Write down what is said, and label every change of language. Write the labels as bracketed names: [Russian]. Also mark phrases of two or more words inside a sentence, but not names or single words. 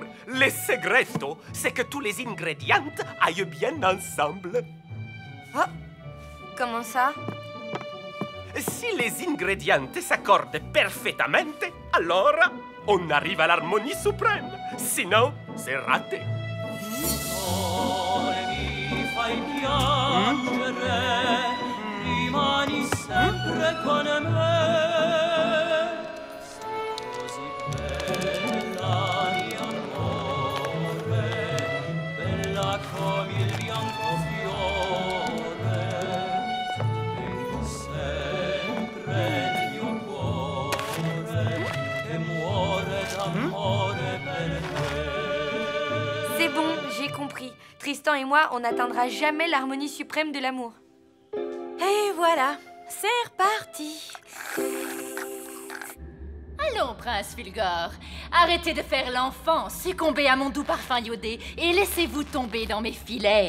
[French] Le segreto, c'est que tous les ingrédients aillent bien ensemble. Oh, comment ça? Si les ingrédients s'accordent parfaitement, alors on arrive à l'harmonie suprême. Sinon, c'est raté. [Italian] Rimani sempre con me, così bella mia amore, bella come il bianco fiore, e sempre nel mio cuore, che muore d'amore per te. [French] C'est bon, j'ai compris. Tristan et moi, on n'atteindra jamais l'harmonie suprême de l'amour. Et voilà, c'est reparti. Allons, prince Fulgore, arrêtez de faire l'enfant, succombez à mon doux parfum iodé et laissez-vous tomber dans mes filets.